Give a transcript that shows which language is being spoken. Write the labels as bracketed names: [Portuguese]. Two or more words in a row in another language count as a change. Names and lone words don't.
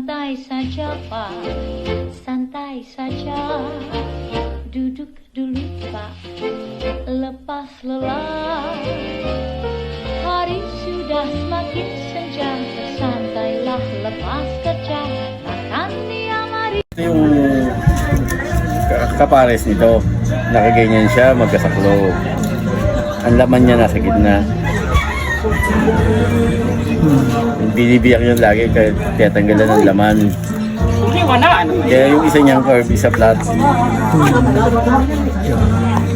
[Malay] santai saja Pak, santai saja. Duduk dulu Pak, lepas lelah. Hari sudah semakin senja, bersantailah lepas kerja. Takkan dia mari. [Filipino] Ito yung kapares nito. Nakaganyan siya, magkasaklo. Ang laman niya nasa gitna. Binibiyak yun lagi kaya tiyatanggalan ng laman. Kaya yung isa niyang curve, isa flat.